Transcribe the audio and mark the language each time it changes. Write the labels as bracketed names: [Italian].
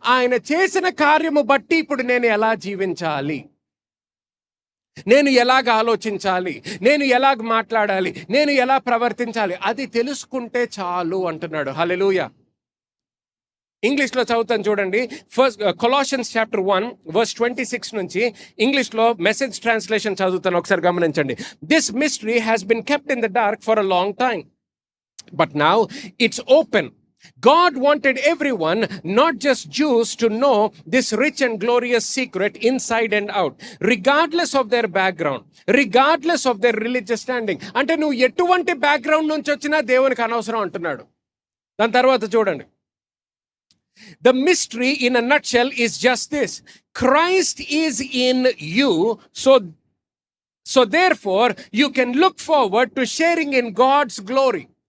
[Telugu] ఆయన చేసిన కార్యము బట్టి ఇప్పుడు నేను ఎలా జీవించాలి, నేను ఎలాగ ఆలోచించాలి, నేను ఎలాగ మాట్లాడాలి, నేను ఎలా ప్రవర్తించాలి, అది తెలుసుకుంటే చాలు అంటున్నాడు. హల్లెలూయా. ఇంగ్లీష్లో చదువుతాను చూడండి. ఫస్ట్ కొలాషియన్స్ చాప్టర్ 1 వర్స్ 26 నుంచి ఇంగ్లీష్లో మెసేజ్ ట్రాన్స్లేషన్ చదువుతాను, ఒకసారి గమనించండి. [English] This mystery has been kept in the dark for a long time, but now it's open. God wanted everyone, not just Jews, to know this rich and glorious secret inside and out, regardless of their background, regardless of their religious standing. [Telugu] అంటే నువ్వు ఎటువంటి background నుంచి వచ్చినా దేవునికి అనవసరం అంటున్నాడు. దాని తర్వాత చూడండి, [English] the mystery in a nutshell is just this: Christ is in you, so therefore you can look forward to sharing in God's glory.